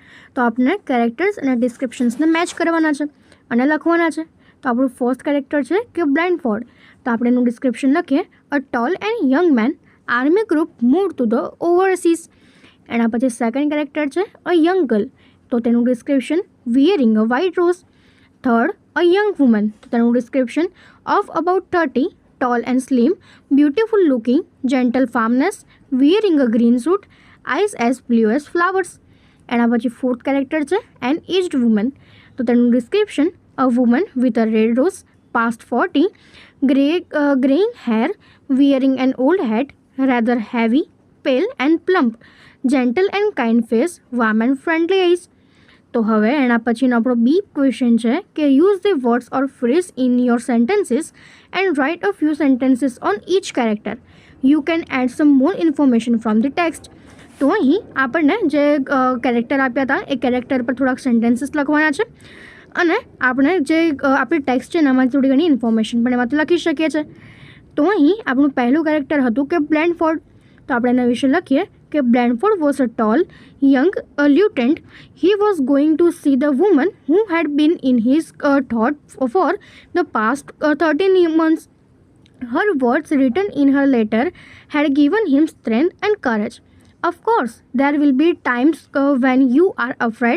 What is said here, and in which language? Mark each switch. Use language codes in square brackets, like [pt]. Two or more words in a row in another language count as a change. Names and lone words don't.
[gu] તો આપણે કેરેક્ટર્સ અને ડિસ્ક્રિપ્શન્સને મેચ કરવાના છે અને લખવાના છે. તો આપણું [en] first character [gu] છે કે બ્લાઇન્ડફોલ્ડ. તો આપણે એનું ડિસ્ક્રિપ્શન લખીએ, [en] a tall and young man army group move to the overseas. [gu] એના પછી [en] second character છે a young girl. [gu] તો તેનું [en] description wearing a white rose. Third, a young woman. તેનું description of about 30, tall and slim, beautiful looking, gentle firmness, wearing a green suit, eyes as blue as flowers. [gu] એના પછી [en] fourth character છે an aged woman. [gu] તો તેનું [en] description, a woman with a red rose, past 40, graying hair, wearing an old hat, rather heavy, pale and plump, gentle and kind face, warm and friendly eyes. [gu] તો હવે એના પછીનો આપણો [en] B question [gu] છે કે [en] use the words or phrase in your sentences and write a few sentences on each character. you can add some more information from the text. [gu] તો અહીં આપણને જે કેરેક્ટર આપ્યા હતા એ કેરેક્ટર પર થોડાક સેન્ટેન્સીસ લખવાના છે અને આપણે જે આપણી ટેક્સ્ટ છે એનામાંથી થોડી ઘણી ઇન્ફોર્મેશન પણ એમાંથી લખી શકીએ છીએ. તો અહીં આપણું પહેલું કેરેક્ટર હતું કે બ્લાઇન્ડફોલ્ડ. તો આપણે એના વિશે લખીએ કે [en] Blandford was a tall, young lieutenant. He was going to see the woman who had been in his thought for the past 13 months. Her words written in her letter had given him strength and courage. Of course, there will be times when you are afraid.